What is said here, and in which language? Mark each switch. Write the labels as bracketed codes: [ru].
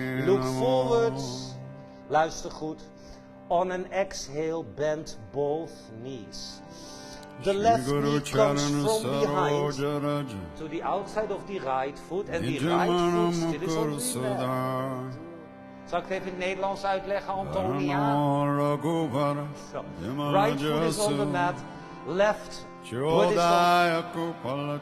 [en] Look forwards. [nl] Luister goed. [en] On an exhale, bend both knees. The left knee comes from behind to the outside of the right foot and the right foot still is on the left. [nl] Zal ik het even in het Nederlands uitleggen, Antonia? [en] So, right foot is on the mat, left foot is on...